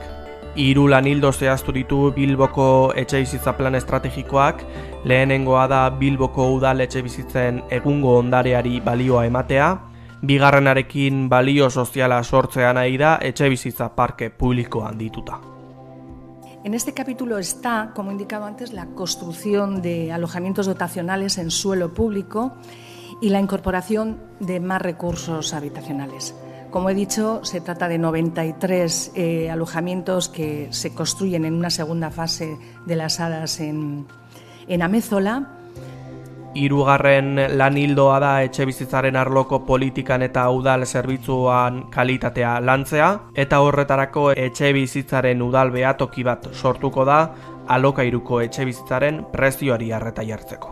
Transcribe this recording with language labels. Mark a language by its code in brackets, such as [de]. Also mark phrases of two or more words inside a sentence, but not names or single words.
[eu] 3 lanildo zehaztu ditu Bilboko etxebizitza plan estrategikoak, lehenengoa da Bilboko udal etxebizitzen egungo ondareari balioa ematea, bigarrenarekin balio soziala sortzea nahi da etxebizitza parke publikoan dituta. [es] En este capítulo está, como he indicado antes, la construcción de alojamientos dotacionales en suelo público y la incorporación de más recursos habitacionales. Como he dicho, se trata de 93 alojamientos que se construyen en una segunda fase de las hadas en Amézola. [eu] Hirugarren lan ildoa da etxebizitzaren arloko politikan eta udal zerbitzuan kalitatea lantzea, eta horretarako etxebizitzaren udal behatoki bat sortuko da alokairuko etxebizitzaren prezioari arreta jartzeko.